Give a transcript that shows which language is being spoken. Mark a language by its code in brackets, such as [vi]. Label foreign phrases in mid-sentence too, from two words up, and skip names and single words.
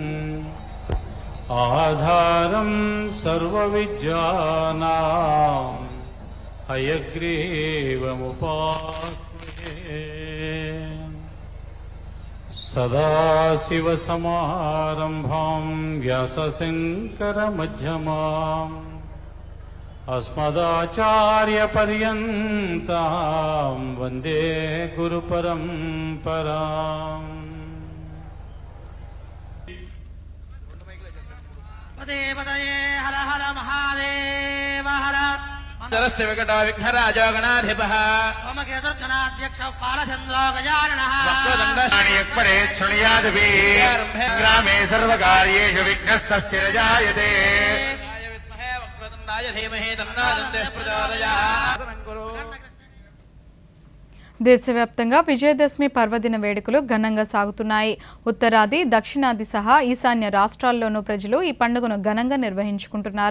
[sa] ఆధారం సర్వవిద్యానాం హయగ్రీవముపాస్మహే సదాశివసమారంభాం వ్యాసశంకరమధ్యమాం अस्मदाचार्यपर्यन्तां वन्दे गुरुपरम्पराम्. पदे पदये हर हर महादेव हर जलस्य विकटो विघ्नराजो गणाधिपः सोमकेतुर्गणाध्यक्षः पालचन्द्रो गजाननः वक्रदण्डश्रेणीयक्परे शृणुयादपि ग्रामे सर्वकार्येषु विघ्नस्तस्य न जायते [te] దేశవ్యాప్తంగా విజయదశమి పర్వదిన వేడుకలు ఘనంగా సాగుతున్నాయి. ఉత్తరాది దక్షిణాది సహా ఈశాన్య రాష్ట్రాల్లోనూ ప్రజలు ఈ పండుగను ఘనంగా నిర్వహించుకుంటున్నారు.